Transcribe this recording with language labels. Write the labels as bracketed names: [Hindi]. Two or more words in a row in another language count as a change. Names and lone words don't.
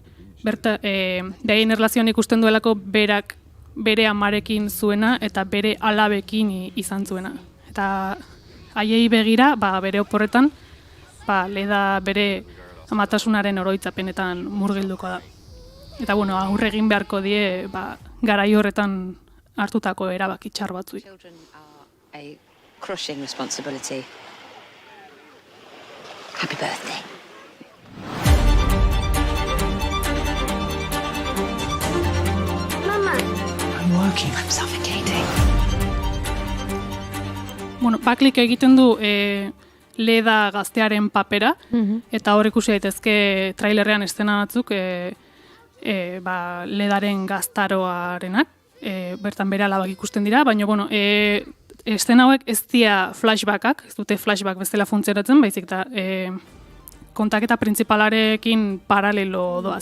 [Basque] Beraien erlazioan ikusten duelako berak bere amarekin zuena eta bere alabekin izan zuena. Eta haiei begira, bere oporretan, Leda bere amatasunaren oroitzapenetan murgilduko da. Eta aurre egin beharko die garai horretan hartutako erabaki txar batzui. [English] A crushing responsibility. Happy birthday. Mama. I'm working. I'm suffocating. [Basque] Buckleyk egiten du Leda gaztearen papera, eta hor ikusi daitezke trailerrean eszena batzuk Ledaren gaztaroarenak, bertan bere alabak ikusten dira, baina eszena hauek ez dira flashbackak, ez dute flashback bezala funtzionatzen, baizik da kontaketa printzipalarekin paralelo doaz.